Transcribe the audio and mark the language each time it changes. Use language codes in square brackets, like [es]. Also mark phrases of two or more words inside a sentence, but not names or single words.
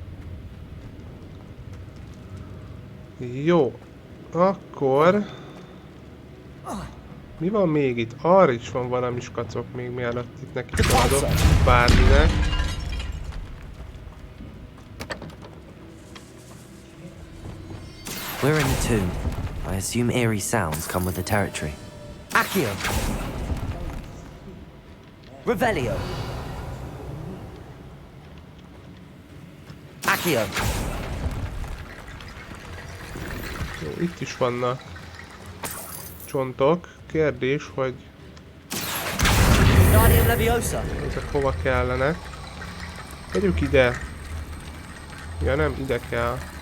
[hu] Jó. Akkor... Mi van még itt? Arra is van valami skacok még mielőtt itt neki adok bárminek. [en] We're in the tomb. I assume eerie sounds come with the territory. [hu] Accio. Revelio. Accio. Jó, itt is vannak csontok. Kérdés, hogy ezek hova kellenek. Tegyük ide. Ja nem, ide kell.